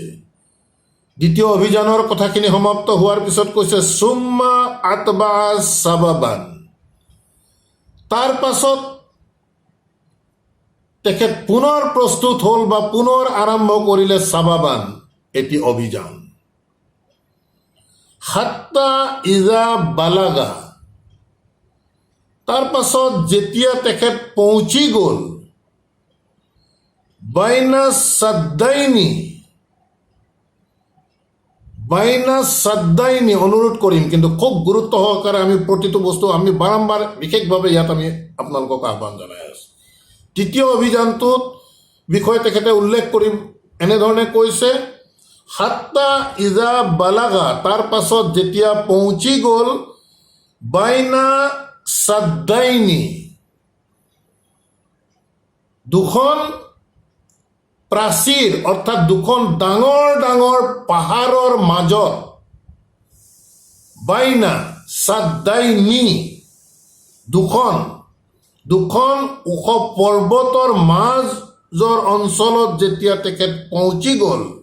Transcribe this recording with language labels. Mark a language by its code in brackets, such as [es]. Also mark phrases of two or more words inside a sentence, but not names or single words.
[as] দ্বিতীয় অভিযানৰ কথাখিনি সমাপ্ত হোৱাৰ পিছত কৈছে [ar] ثم أتبع سببا. [as] তাৰ পাছত তেখেত পুনৰ প্ৰস্তুত হ'ল বা পুনৰ আৰম্ভ কৰিলে সাবাবান, এটি অভিযান। [ar] حتى إذا بلغ, [as] তাৰ পাছত যেতিয়া তেখেত পৌঁছি গ'ল [ar] بين السدين, [as] অনুৰোধ কৰিম কিন্তু খুব গুৰুত্ব সহকাৰে আমি প্ৰতিটো বস্তু আমি বাৰম্বাৰ বিশেষভাৱে ইয়াত আমি আপোনালোকক আহ্বান জনাই আছোঁ। তৃতীয় অভিযানটোত বিষয়ে তেখেতে উল্লেখ কৰি এনেধৰণে কৈছে [ar] حتى إذا بلغ, [as] তাৰ পাছত যেতিয়া পৌঁছি গ'ল [ar] بين السدين, [as] দুখন প্ৰাচীৰ অৰ্থাৎ দুখন ডাঙৰ ডাঙৰ পাহাৰৰ মাজত, [ar] بين السدين, [as] দুখন ওখ পৰ্বতৰ মাজৰ অঞ্চলত যেতিয়া তেখেত পৌঁছি গ'ল